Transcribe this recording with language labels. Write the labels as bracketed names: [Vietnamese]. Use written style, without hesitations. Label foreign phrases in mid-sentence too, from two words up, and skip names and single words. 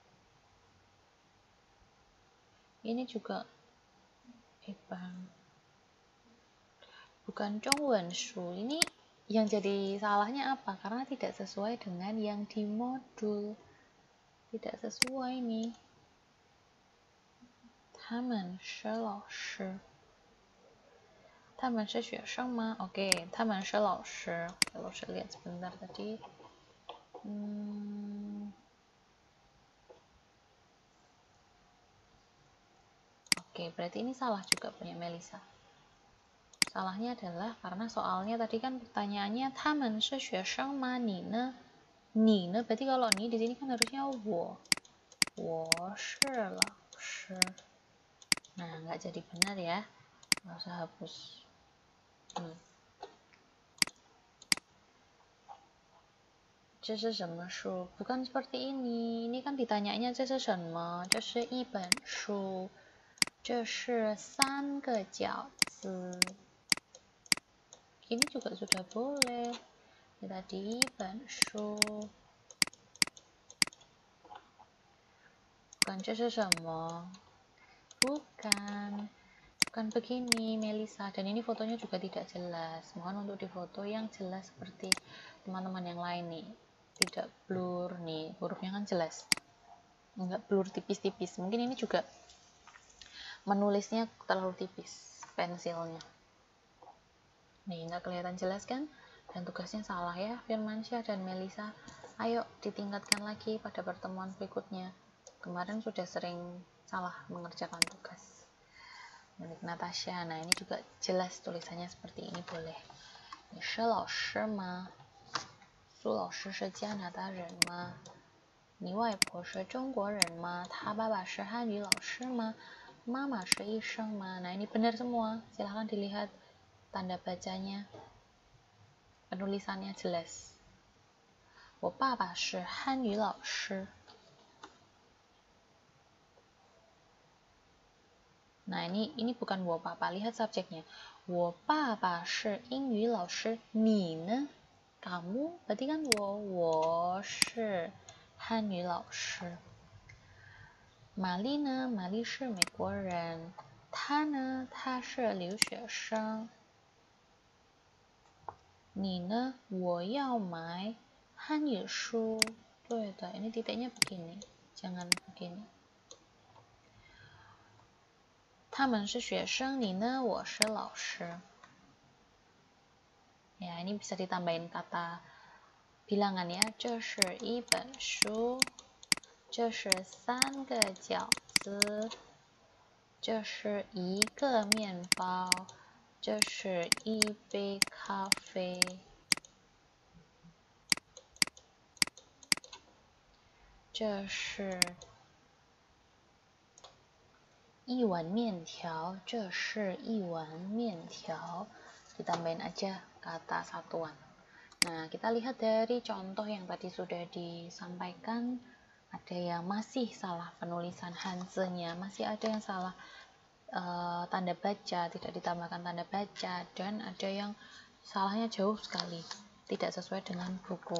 [Indonesian] Ini juga bukan [Chinese] 中文书. [Indonesian] Ini yang jadi salahnya apa? Karena tidak sesuai dengan yang di modul. Tidak sesuai nih. [Chinese] 他们是老师. 他们是学生吗? Oke, 他们是老师. [Indonesian] Kalau saya lihat sebentar tadi. Oke, berarti ini salah juga punya Melisa. Salahnya adalah karena soalnya tadi kan pertanyaannya [Chinese] 他们是学生吗？你呢？你呢 [Indonesian] berarti kalau ni di sini kan harusnya [Chinese] 我是老师. [Indonesian] Nah, nggak jadi benar ya. Nggak usah hapus. [Chinese] Hmm. 这是什么书? [Indonesian] Bukan seperti ini. Ini kan ditanyanya [Chinese] 这是什么? 这是一本书. 这是三个饺子. [Indonesian] Ini juga sudah boleh. Ini tadi [Chinese] 一本书. Bukan 这是什么? [Indonesian] Bukan. Bukan begini, Melisa. Dan ini fotonya juga tidak jelas. Mohon untuk difoto yang jelas seperti teman-teman yang lain nih. Tidak blur nih. Hurufnya kan jelas. Enggak blur tipis-tipis. Mungkin ini juga menulisnya terlalu tipis pensilnya. Nih, nggak kelihatan jelas kan? Dan tugasnya salah ya, Firmansyah dan Melisa. Ayo ditingkatkan lagi pada pertemuan berikutnya. Kemarin sudah sering salah mengerjakan tugas. Milik Natasha. Nah, ini juga jelas tulisannya seperti ini boleh. [Chinese] 你是老师吗？苏老师是加拿大人吗？你外婆是中国人吗？他爸爸是汉语老师吗？妈妈是医生吗？ [Indonesian] Nah, ini benar semua. Silahkan dilihat tanda bacanya. Penulisannya jelas. [Chinese] 我爸爸是汉语老师. [Indonesian] Nah, ini bukan [Chinese] 我爸爸. [Indonesian] Lihat subjeknya. [Chinese] 我爸爸是英语老师. 你呢? Kamu? Berarti kan 我是汉语老师. 玛丽呢？玛丽是美国人。她呢？她是留学生。你呢？我要买汉语书. 对的, [Indonesian] ini titiknya begini. Jangan begini. [Chinese] 他们是学生, 你呢? 我是老师. [Indonesian] Ya, ini bisa ditambahin kata bilangan ya. [Chinese] 这是一本书. 这是三个饺子. 这是一个面包. 这是一杯咖啡. 这是一碗面条. 这是一碗面条. [Indonesian] Ditambahin aja kata satuan. Nah, kita lihat dari contoh yang tadi sudah disampaikan. Ada yang masih salah penulisan Hanse-nya. Masih ada yang salah tanda baca, tidak ditambahkan tanda baca, dan ada yang salahnya jauh sekali, tidak sesuai dengan buku.